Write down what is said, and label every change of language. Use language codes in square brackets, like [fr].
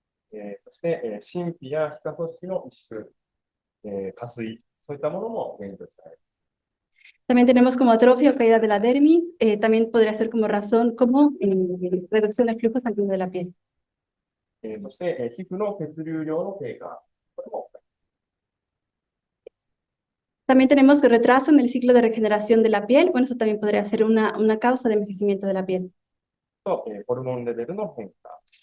[ja] そして、真皮や皮下組織の萎縮、下垂、そういったものも原因として挙げられます。 [es] También tenemos como atrofia o caída de la dermis. También podría ser como razón como reducción del flujo sanguíneo de la piel. [ja] そして、皮膚の血流量の低下、これも [es] También tenemos retraso en el ciclo de regeneración de la piel. Bueno, eso también podría ser una causa de envejecimiento de la piel. [ja] と、ホルモンレベルの変化、